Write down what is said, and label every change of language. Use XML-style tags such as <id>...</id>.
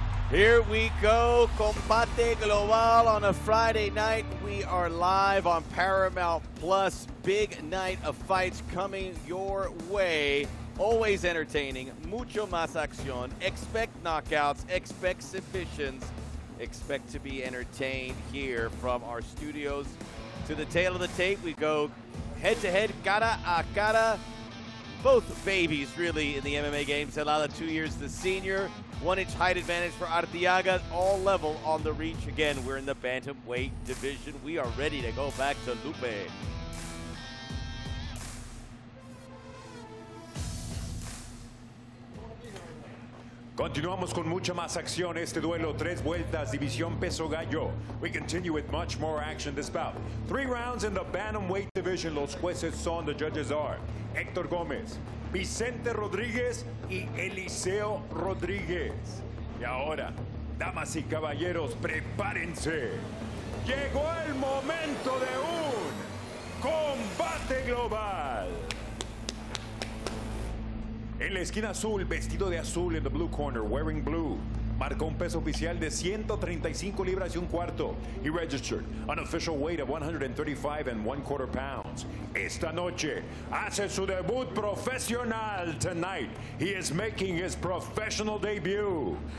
<en>Here we go, Combate Global on a Friday night. We are live on Paramount Plus. Big night of fights coming your way. Always entertaining,</en> <es>mucho más acción.</es> <en>Expect knockouts, expect submissions. Expect to be entertained here from our studios. To the tail of the tape, we go head-to-head,</en> <es>cara a cara.</es> <en>Both babies, really, in the MMA game. Zelada, 2 years the senior. 1-inch height advantage for Arteaga, all level on the reach. Again, we're in the bantamweight division. We are ready to go back to Lopez.</en> <es>Continuamos con mucha más acción. Este duelo, 3 vueltas, división peso gallo.</es> <en>We continue with much more action this bout. 3 rounds in the bantamweight division.</en> <es>Los jueces son,</es> <en>the judges are</en> <es>Héctor Gómez, Vicente Rodríguez y Eliseo Rodríguez. Y ahora, damas y caballeros, prepárense. Llegó el momento de un combate global. En la esquina azul, vestido de azul,</es> <en>in the blue corner, wearing blue,</en> <es>marcó un peso oficial de 135 libras y un cuarto.</es> <en>He registered an official weight of 135 1/4 pounds.</en> <es>Esta noche hace su debut profesional.</es> <en>Tonight, he is making his professional debut.</en>